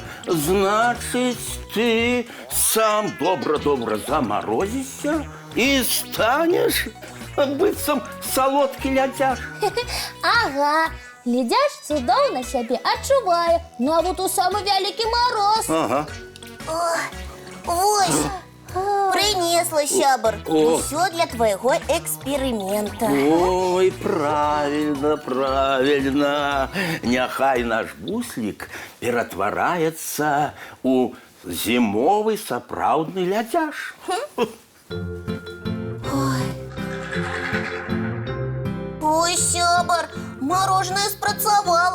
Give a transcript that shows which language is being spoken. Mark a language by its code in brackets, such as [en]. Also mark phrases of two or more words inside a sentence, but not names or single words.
[be] Значыць, ты сам добра-добра замарозішся і станеш быццам салодкі лядзяш. Ага, ледяш цудоўна сябе адчувае, нават у самы вялікі мароз. Ага. Вось, принесла, сябар. Усё для [ru] твоего эксперимента. Ой, правильно, правильно. [be] Няхай наш буслік ператвараецца у зімовы сапраўдны лядзяш. Ой, сябар, мороженое спрацавала.